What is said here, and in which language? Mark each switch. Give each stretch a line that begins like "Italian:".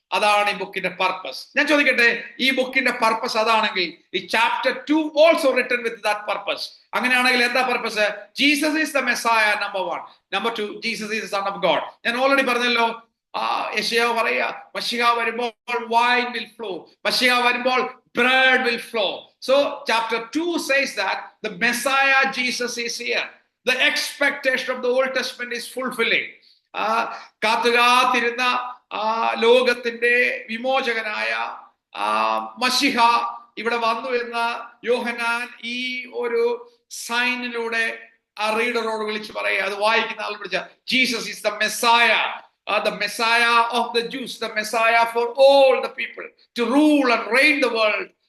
Malayalam: അതാണ് ഈ ബുക്കിന്റെ പർപ്പസ്. ഞാൻ ചോദിക്കട്ടെ, ഈ ബുക്കിന്റെ പർപ്പസ് അതാണെങ്കിൽ ഈ chapter 2
English: Also written with that purpose.
Malayalam: അങ്ങനെയാണെങ്കിൽ എന്താ purpose?
English: Jesus is the Messiah,
Malayalam: number 1.
English: Number 2, Jesus is the son of God.
Malayalam: ഞാൻ ഓൾറെഡി പറഞ്ഞല്ലോ, യെശയ്യാവ് പറയാ, മശിഹ വരുമ്പോൾ
English: wine will flow.
Malayalam: മശിഹ വരുമ്പോൾ
English: bread will flow. So chapter 2 says that the Messiah Jesus is here. The expectation of the Old Testament is fulfilling.
Malayalam: കാത്തുകാത്തിരുന്ന ലോകത്തിന്റെ വിമോചകനായ മശിഹ ഇവിടെ വന്നു എന്ന് യോഹന്നാൻ ഈ ഒരു സൈനിലൂടെ ആ റീഡറോട് വിളിച്ച് പറയുക. അത് വായിക്കുന്ന ആൾ വിളിച്ച,
English: Jesus is the Messiah, the Messiah of the Jews, the Messiah for all the people, to rule and reign the world.